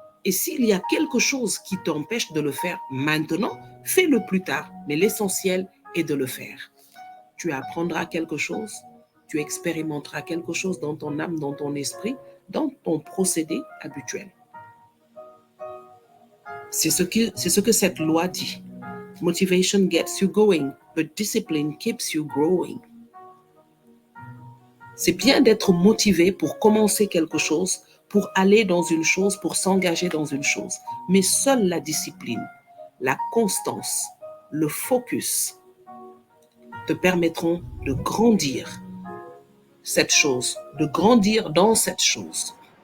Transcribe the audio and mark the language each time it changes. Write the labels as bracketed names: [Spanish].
[French] Et s'il y a quelque chose qui t'empêche de le faire maintenant, fais-le plus tard. Mais l'essentiel est de le faire. Tu apprendras quelque chose, tu expérimenteras quelque chose dans ton âme, dans ton esprit, dans ton procédé habituel. C'est ce que cette loi dit. [English] Motivation gets you going, but discipline keeps you growing. [French] C'est bien d'être motivé pour commencer quelque chose, pour aller dans une chose, pour s'engager dans une chose. Mais seule la discipline, la constance, le focus te permettront de grandir cette chose, de grandir dans cette chose.